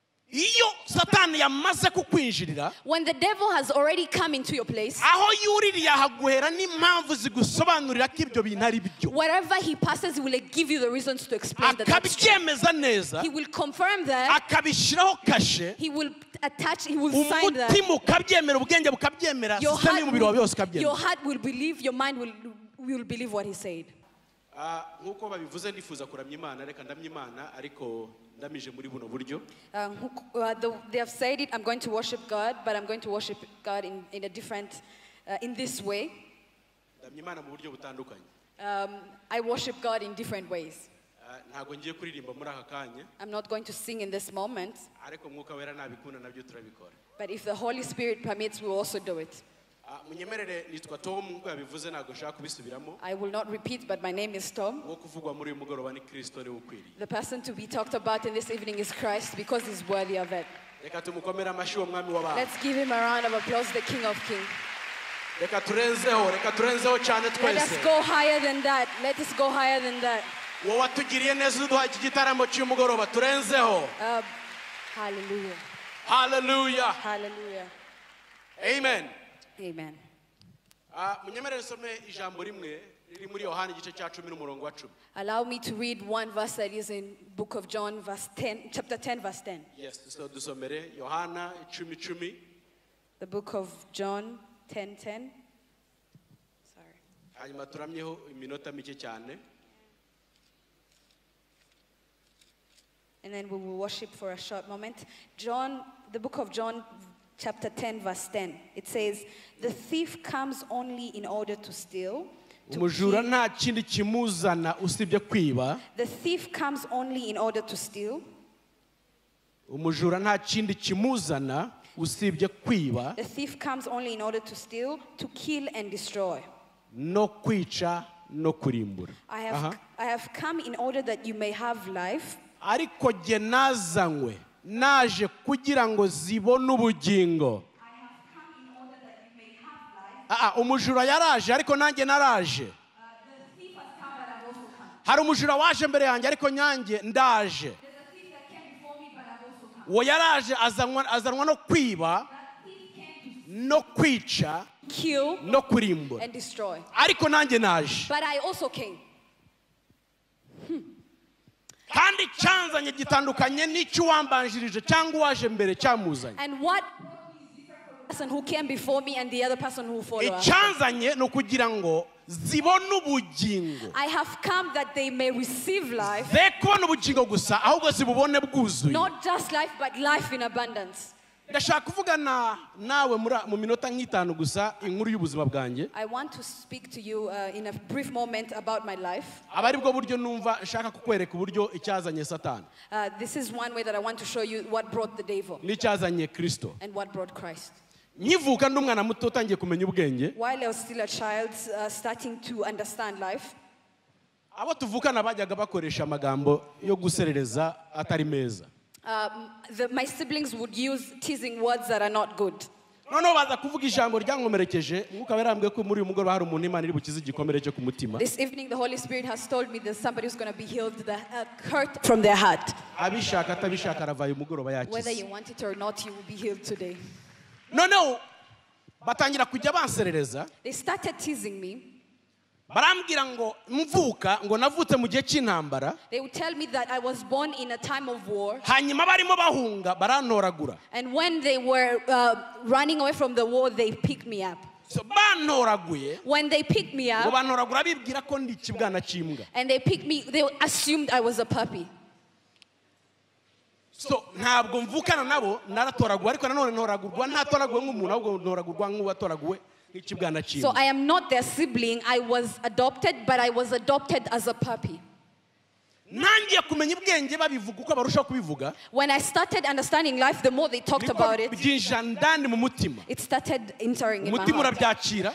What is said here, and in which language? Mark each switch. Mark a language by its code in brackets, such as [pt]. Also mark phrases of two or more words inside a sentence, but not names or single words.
[rw] iyo satani yamaze kukwinjirira, [en] when the devil has already come into your place, [rw] aho yuririye ahaguhera n'impamvu zigusobanurira ko ibyo bintu ari byo, [en] wherever he passes, he will give you the reasons to explain that that's true. [rw] akabyemeza neza, [en] He will confirm that. [rw] akabishyiraho kashe, [en] He will attach, he will sign that. [rw] umutima ukabyemera, ubwenge bukabyemera, sisiteme y'umubiri wawe yose [en] Your [rw] ukabyemera. [en] heart will believe, your mind will believe what he said. [rw] Nkuko babivuze ndifuza kuramya Imana, reka ndamya Imana ariko ndamije muri buno buryo. [en] They have said it, I'm going to worship God, but I'm going to worship God in a different, in this way. [rw] Ndamya Imana mu buryo butandukanye. [en] I worship God in different ways. [rw] Ntago ngiye kuririmba muri aka kanya. [en] I'm not going to sing in this moment. [rw] Ariko Mwuka Wera nabikunda nabyo turabikora. [en] But if the Holy Spirit permits, we will also do it. [rw] Munyemerere nitwa Tom, nkuko yabivuze ntago nshaka kubisubiramo. [en] I will not repeat, but my name is Tom. [rw] Wo kuvugwa muri uyu mugoroba ni Kristo niwe ukwiriye. [en] The person to be talked about in this evening is Christ because he's worthy of it. [rw] Reka tumukomere amashyi uwo mwami w'abantu. [en] Let's give him a round of applause, the King of Kings. [rw] Reka turenzeho cyane twese. [en] Let us go higher than that. Let us go higher than that. [rw] Wowe watugiriye neza uduha iki gitaramo cy'umugoroba turenzeho. [en] Hallelujah. Hallelujah. Hallelujah. Amen. Amen. [rw] Munyemerere some ijambo rimwe riri muri Yohana igice cya 10 n'umurongo wa 10. [en] Allow me to read one verse that is in book of John, chapter 10, verse 10. Yes, so [rw] dusomere Yohana 10:10. [en] The book of John 10:10. Sorry. [rw] Hanyuma turamyeho iminota mike cyane. [en] And then we will worship for a short moment. The book of John, chapter 10, verse 10. It says, the thief comes only in order to steal. [rw] Umujura nta kindi kimuzana usibye kwiba. [en] The thief comes only in order to steal. [rw] Umujura nta kindi kimuzana usibye kwiba. [en] The thief comes only in order to steal, to kill and destroy. [rw] No kwica, no kurimbura. [en] I have come in order that you may have life. [rw] Ariko jye nazanywe naje kugira ngo zibone ubugingo. Umujura yaraje ariko nanjye naraje. Hari umujura waje mbere yanjye ariko nyanjye ndaje. Uwo yaraje azanwa no kwiba, no kwica, [en] kill, [rw] no kurimbura. [en] and destroy. [rw] Ariko nanjye naje. [en] But I also came. [rw] Kandi cyanzanye gitandukanye n'icyo wambanjirije cyangwa waje mbere cyamuzanye. [en] And what person who came before me and the other person who followed? [rw] Icyanzanye no kugira ngo zibone ubugingo. [en] I have come that they may receive life. [rw] Ze kubona ubugingo gusa ahubwo zibubone bwuzuye. [en] Not just life, but life in abundance. [rw] Ndashaka kuvugana nawe mu minota nk'itanu gusa inkuru y'ubuzima bwanjye. [en] I want to speak to you in a brief moment about my life. [rw] Abari bwo buryo numva nshaka kukwereka uburyo icyazanye Satani. [en] This is one way that I want to show you what brought the devil. [rw] N'icyazanye Kristo. [en] And what brought Christ. [rw] Nyivuka ndi umwana muto utangiye kumenya ubwenge. [en] While I was still a child, starting to understand life. [rw] Abo tuvukana bajyaga bakoresha amagambo yo guserereza atari meza. [en] My siblings would use teasing words that are not good. [rw] Noneho baza kuvuga ijambo ryankomerekeje, Mwuka Wera yarambwiye ko muri uyu mugoroba hari umuntu Imana iri bukize igikomere cyo ku mutima. [en] This evening the Holy Spirit has told me that somebody is going to be healed the hurt from their heart. [rw] Abishaka atabishaka aravaye umugoroba yakize. [en] Whether you want it or not, you will be healed today. [rw] Noneho batangira kujya banserereza. [en] They started teasing me. [rw] Barambwira ngo mvuka ngo navutse mu gihe cy'intambara. [en] They would tell me that I was born in a time of war. [rw] Hanyuma barimo bahunga barantoragura. [en] And when they were running away from the war, they picked me up. [rw] So bantoraguye. [en] When they picked me up, [rw] bantoragura bibwira ko ndi ikibwana cy'imbwa. [en] and they picked me, they assumed I was a puppy. [rw] So ntabwo mvukana nabo naratoraguwe ariko nanone ntoragurwa ntatoraguwe nk'umuntu ahubwo ntoragurwa nk'uwatoraguwe. [en] So I am not their sibling. I was adopted, but I was adopted as a puppy. When I started understanding life, the more they talked about it, it started entering in my heart.